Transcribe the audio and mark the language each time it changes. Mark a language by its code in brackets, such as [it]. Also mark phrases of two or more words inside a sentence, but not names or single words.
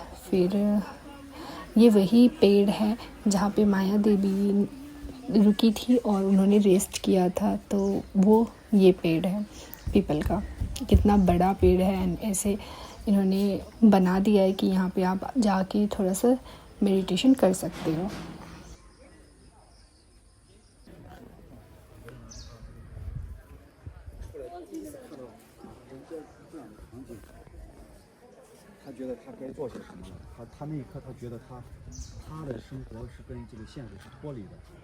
[hi] फिर ये वही पेड़ है जहाँ पे माया देवी रुकी थी और उन्होंने रेस्ट किया था, तो वो ये पेड़ है पीपल का। कितना बड़ा पेड़ है, एंड ऐसे इन्होंने बना दिया है कि यहाँ पे आप जाके थोड़ा सा मेडिटेशन कर सकते हो। [zh] 他那一刻，他觉得他的生活是跟这个现实是脱离的。